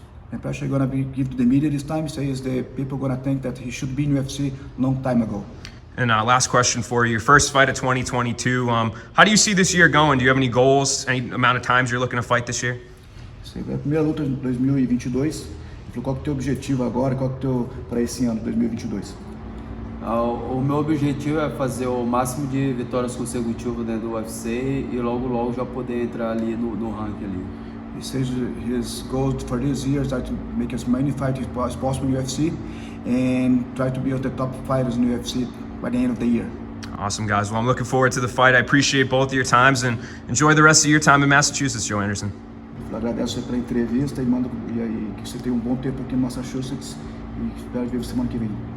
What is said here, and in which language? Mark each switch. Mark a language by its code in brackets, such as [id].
[en] The impression you're gonna give to the media this time says the people gonna think that he should be in UFC long time ago. And last question for you. Your first fight of 2022. How do you see this year going? Do you have any goals? Any amount of times you're looking to fight this year? [pt] Essa é a primeira luta de 2022. Qual que é o teu objetivo agora? Qual que é o teu para esse ano, 2022? O meu objetivo é fazer o máximo de vitórias consecutivas dentro do UFC e logo já poder entrar ali no ranking ali. [en] He says his goal for this year is to make as many fights as possible in UFC and try to be one of the top fighters in the UFC by the end of the year. Awesome, guys. Well, I'm looking forward to the fight. I appreciate both of your times and enjoy the rest of your time in Massachusetts, Joanderson. [pt] Eu agradeço pela entrevista e que você tenha um bom tempo aqui em Massachusetts e espero ver você semana que vem.